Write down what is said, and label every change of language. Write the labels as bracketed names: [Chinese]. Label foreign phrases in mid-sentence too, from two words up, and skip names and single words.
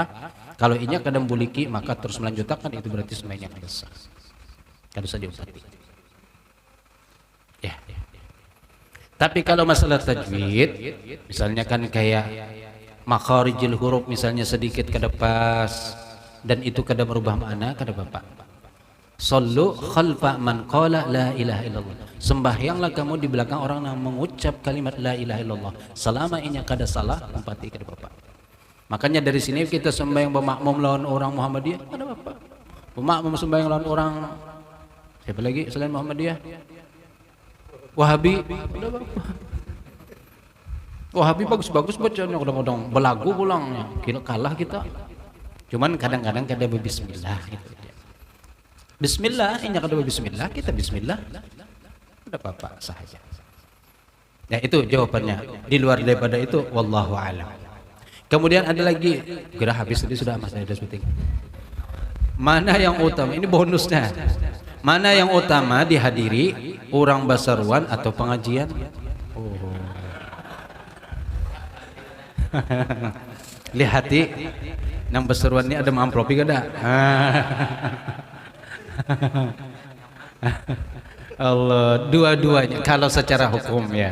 [Banjar] Kalau inya kada membuliki, maka terus melanjutkan, itu berarti sembahyangnya kada sah. Kada usah diumpati. Ya. Tapi kalau masalah tajwid, misalnya kan kayak [Arabic] makharijul huruf [Banjar] misalnya sedikit kada pas, dan itu kada merubah makna, kada bapak. [Arabic] Sallu khalfa man qala la ilaha illallah. [Indonesian] Sembahyanglah kamu di belakang orang yang mengucap kalimat la ilaha illallah. [Banjar] Selama inya kada salah, umpati kada bapak. Makanya dari sini kita sembahyang bermakmum lawan orang Muhammadiyah, kada bapak. Bermakmum sembahyang lawan orang siapa lagi selain Muhammadiyah? Wahabi, kada bapak. Wahabi bagus-bagus bacanya, kadang-kadang belagu pulangnya. Kira kalah kita. Cuman kadang-kadang kada berbismillah gitu. Bismillah, ini kada berbismillah, kita bismillah. [Indonesian] Udah apa-apa saja. Ya itu jawabannya. Di luar daripada itu [Arabic] wallahu a'lam. [Indonesian] Kemudian ada lagi, kira habis tadi sudah Mas, ada syuting. Mana yang utama? Ini bonusnya. Mana yang utama dihadiri orang Basaruan atau pengajian? Oh. [Banjar] Lihati nang Basaruan ini ada amplopi kada? Allah, [Indonesian] dua-duanya kalau secara hukum ya.